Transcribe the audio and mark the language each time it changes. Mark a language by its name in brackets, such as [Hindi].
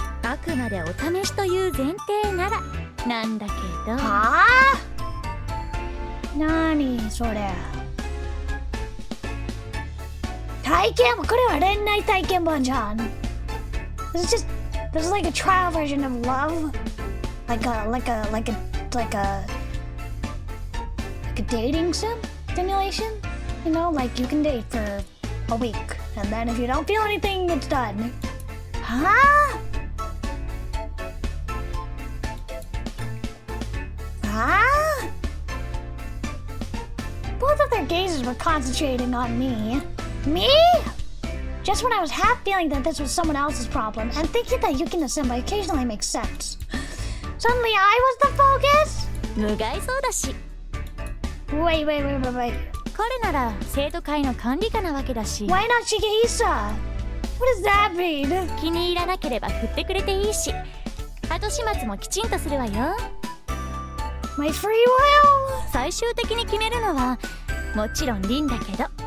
[Japanese] あくまでお試しという前提ならなんだけど。はぁ？なにそれ？体験？これは恋愛体験版じゃん。 [English] This is like a trial version of love, like a dating simulation. You know, like you can date for a week, and then if you don't feel anything, it's done. Huh? Huh? Both of their gazes were concentrating on me. Me? Just when I was half feeling that this was someone else's problem and thinking that Yukina-senpai occasionally makes sense. Suddenly I was the focus? [Japanese] 無害そうだし。 [English] Wait. [Japanese] 彼なら生徒会の管理下なわけだし。 [English] Why not Shigehisa? What does that mean? [Japanese] 気に入らなければ振ってくれていいし、後始末もきちんとするわよ。 [English] My free will? [Japanese] 最終的に決めるのはもちろんリンだけど。